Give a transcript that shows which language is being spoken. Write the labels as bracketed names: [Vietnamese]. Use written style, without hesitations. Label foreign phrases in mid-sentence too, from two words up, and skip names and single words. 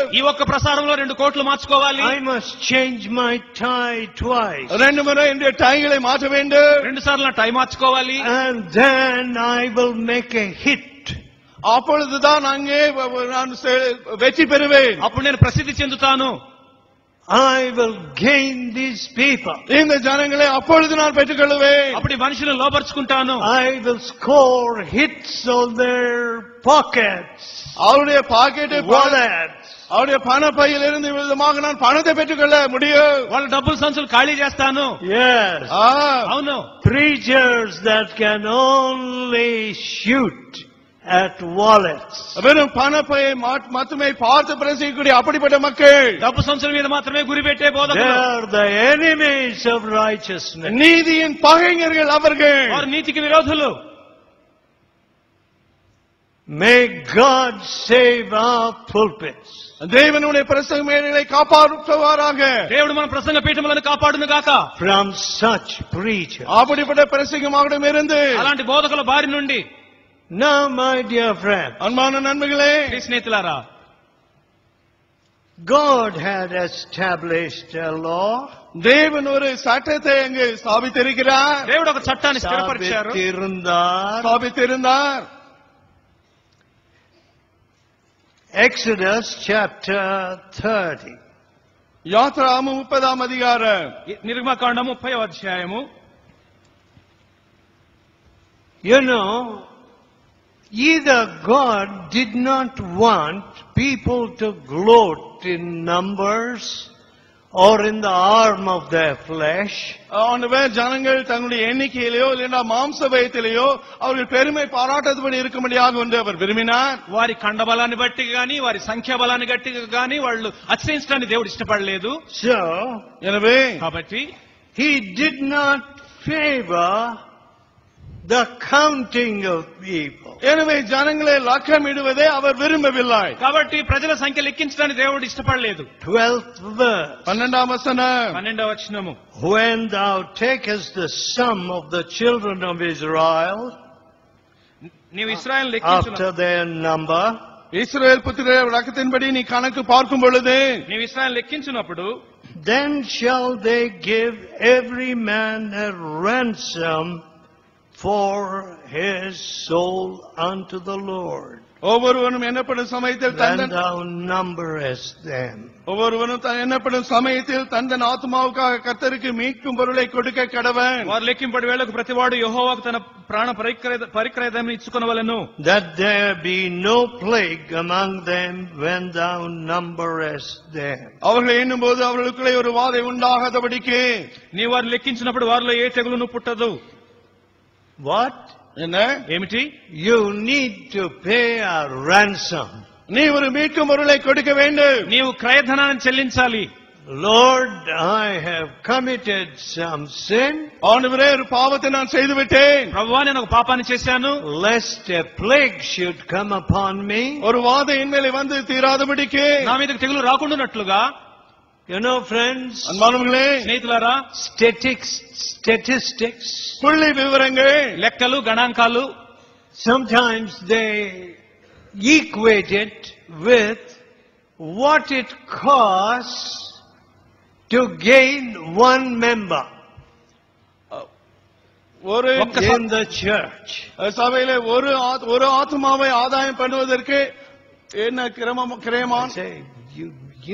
[Telugu] ఈ ఒక్క ప్రసారంలో 2 కోట్లు మార్చుకోవాలి. [English] I must change my tie twice. [Tamil] 2 முறை என்னுடைய டைகளை மாற்ற வேண்டும். [Telugu] 2 సార్లు నా టై మార్చుకోవాలి. [English] And then I will make a hit. [Tamil] அப்பொழுதுதான் அங்கே நான் வெற்றி பெறுவேன். [Telugu] అప్పుడు నేను ప్రసిద్ధి చెందుతాను. [English] I will gain these people. [Tamil] இந்த ஜனங்களை அப்பொழுது நான் பெற்றுக்கொள்வேன். [Telugu] అప్పుడు ఈ మనుషులను లోపరుచుకుంటాను. [English] I will score hits on their pockets. [Tamil] அவருடைய பாக்கெட்டை [English] Wallets. [Tamil] அவருடைய பணப்பையில் இருந்து விதமாக நான் பணத்தை பெற்றுக்கொள்ள முடியும். [Telugu] వాళ్ళ డబ్బుల సంచులు ఖాళీ చేస్తాను. [English] Yes. [Telugu] అవును. [English] Preachers that can only shoot at wallets. [Tamil] வெறும் பணப்பையை மட்டுமே பார்த்து பிரசங்கிக்கக்கூடிய அப்படிப்பட்ட மக்கள், [Telugu] డబ్బు సంచుల మీద మాత్రమే గురి పెట్టే [English] They [Telugu] బోధకులు. [English] are the enemies of righteousness. [Tamil] நீதியின் பகைஞர்கள் அவர்கள். [Telugu] వారు నీతికి విరోధులు. [English] May God save our pulpits. [Tamil] தேவனுடைய பிரசங்க மேடைகளை காப்பாற்றுவாராக. [Telugu] దేవుడు మన ప్రసంగ పీఠములను కాపాడును గాక. [English] From such preachers. [Tamil] அப்படிப்பட்ட பிரசங்கமாவிடம் இருந்து [Telugu] అలాంటి బోధకుల బారి నుండి. [English] Now, my dear friend, [Tamil] அன்பான நண்பர்களே, [Telugu] ప్రియ స్నేహితులారా, [English] God had established a law. [Tamil] தேவன் ஒரு சட்டத்தை அங்கு ஸ்தாபித்திருக்கிறார். [Telugu] దేవుడు ఒక చట్టాన్ని స్థిరపరిచారు. [Tamil] ஸ்தாபித்திருந்தார். [English] Exodus chapter 30. [Tamil] யாத்ராகமம் 30ஆம் அதிகாரம். [Telugu] నిర్గమకాండము 30వ అధ్యాయము. [English] You know, either God did not want people to gloat in numbers or in the arm of their flesh. [Tamil] ஆண்டவர் ஜனங்கள் தங்களுடைய எண்ணிக்கையிலேயோ இல்லைன்னா மாம்ச பயத்திலேயோ அவர்கள் பெருமை பாராட்டபடி இருக்கும்படியாக ஒன்று அவர் விரும்பினார். [Telugu] వారి కండ బలాన్ని బట్టి గాని వారి సంఖ్యా బలాన్ని గట్టి గాని వాళ్ళు అతిశయించడాన్ని దేవుడు ఇష్టపడలేదు. [English] So, [Tamil] எனவே [Telugu] కాబట్టి [English] He did not favor the counting of people. [Tamil] எனவே ஜனங்களை லக்கமிடுவதை அவர் விரும்பவில்லை. [Telugu] కాబట్టి ప్రజల సంఖ్య లెక్కించడాన్ని దేవుడు ఇష్టపడలేదు. [English] 12th verse. [Tamil] 12ஆம் வசனம். [Telugu] 12వ వచనము. [English] When thou takest the sum of the children of Israel [Telugu] నీవు ఇశ్రాయేలు లెక్కించును. [English] after their number, [Tamil] இஸ்ரவேல் புத்திரர் லக்கத்தின்படி நீ கணக்கு பார்க்கும் பொழுது, [Telugu] నీవు ఇశ్రాయేలు లెక్కించినప్పుడు, [English] then shall they give every man a ransom for his soul unto the Lord. [Tamil] ஒவ்வொருவனும் எண்ணப்படும் சமயத்தில் [English] When thou numberest them. [Tamil] ஒவ்வொருவனும் எண்ணப்படும் சமயத்தில் தந்தன் ஆத்மாவுக்காக கர்த்தருக்கு மீட்கும் பொருளை கொடுக்க கடவன். [Telugu] వారు లెక్కింపడి వేళకు ప్రతివాడు యెహోవాకు తన ప్రాణ పరిక్రయదమును ఇచ్చుకొనవలెను. [English] That there be no plague among them when thou numberest them. [Tamil] அவர்களை எண்ணும் போது அவர்களுக்குள்ளே ஒரு வாதை உண்டாகாதபடிக்கு. [Telugu] నీ వారు లెక్కించినప్పుడు వారిలో ఏ తెగులును పుట్టదు. [English] What? [Tamil] என்ன? [Telugu] ఏమిటి? [English] You need to pay a ransom. [Tamil] நீ ஒரு மீட்கும் பொருளை கொடுக்க வேண்டும். [Telugu] నీవు క్రయధనాన్ని చెల్లించాలి. [English] Lord, I have committed some sin. [Tamil] ஆண்டவரே, ஒரு பாவத்தை நான் செய்து விட்டேன். [Telugu] ప్రభువా, నేను ఒక పాపాన్ని చేశాను. [English] Lest a plague should come upon me. [Tamil] ஒரு வாதை என்மேலே வந்து தீராதபடிக்கு. [Telugu] నా మీదకి తెగులు రాకుండానట్లుగా. [English] You know, friends, [Tamil] அன்பானவர்களே, [Telugu] స్నేహితులారా, [English] statistics, [Tamil] புள்ளி விவரங்கள், [Telugu] లెక్కలు, గణాంకాలు [English] sometimes they equate it with what it costs to gain one member in the church. [Tamil] சபையிலே ஒரு ஆத்மாவை ஆதாயம் பண்ணுவதற்கு என்ன கிரயமான்? [English] Say, you